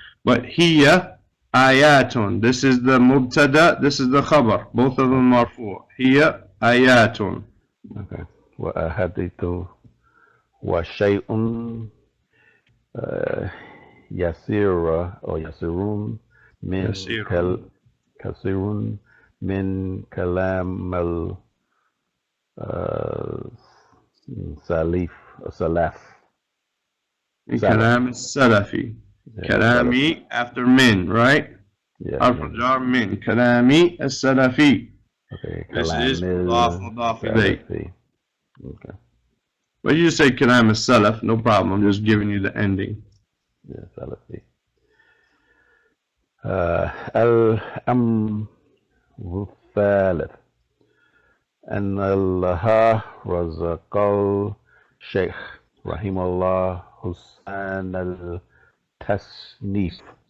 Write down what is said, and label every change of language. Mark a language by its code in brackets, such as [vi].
[en] But here, ayatun, this is the mubtada, this is the khabar, both of them marfu'. Here, ayatun. Okay. [ar] وأحاديث وشيء يسير أو يسيرون من كثير من كلام السلف. كلام السلفي. [en] كلامي after min, right? [ar] حرف الجر من كلامي السلفي. [en] Okay. This is [ar] مضاف إليه. [en] Okay. But you just say [ar] كلام السلف, [en] no problem. I'm just giving you the ending. Yeah, Salafi. [ar] الأمر الثالث أن الله رزق الشيخ رحمه الله حسن التصنيف.